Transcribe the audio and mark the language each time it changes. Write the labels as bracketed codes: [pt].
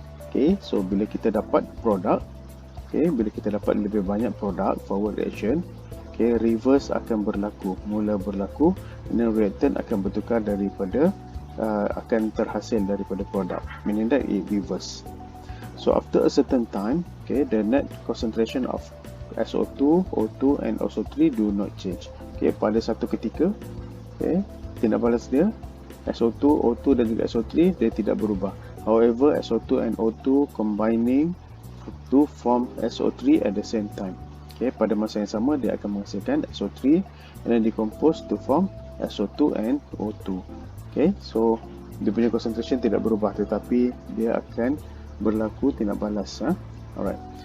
[ms] Okay, so bila kita dapat produk, okay, bila kita dapat lebih banyak produk forward reaction, okay, reverse akan mula berlaku, dan reactant akan bertukar daripada akan terhasil daripada produk, [en] meaning that it reverse. So after a certain time, okay, the net concentration of SO2, O2 and SO3 do not change. [ms] Okay, pada satu ketika, okay, tindak balas dia SO2, O2 dan juga SO3 dia tidak berubah. [en] However, SO2 and O2 combining to form SO3 at the same time. [ms] Okay, pada masa yang sama dia akan menghasilkan SO3 [en] and then decompose to form SO2 and O2. [ms] Okay, so dia punya concentration tidak berubah tetapi dia akan berlaku tindak balas. Alright.